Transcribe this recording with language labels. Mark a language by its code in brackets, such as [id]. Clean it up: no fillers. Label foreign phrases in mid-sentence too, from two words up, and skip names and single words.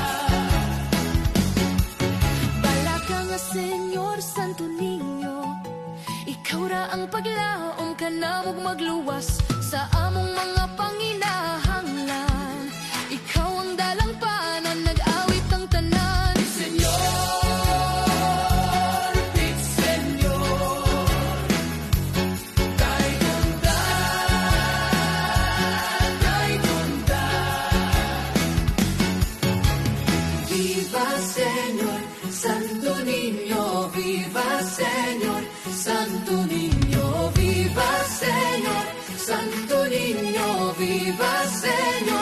[ceb] Bala ka nga Senyor, Santo Niño, ikaw ra ang paglaom kanamog magluwas sa among mga panginahanglan. Ikaw ang dalang panan, nag-awit ang tanan. Pit Senyor, Pit Senyor, daygon ta, daygon ta. [es] Viva Señor, Santo Niño, viva Señor, Santo Niño, viva Señor, Santo Niño, viva Señor.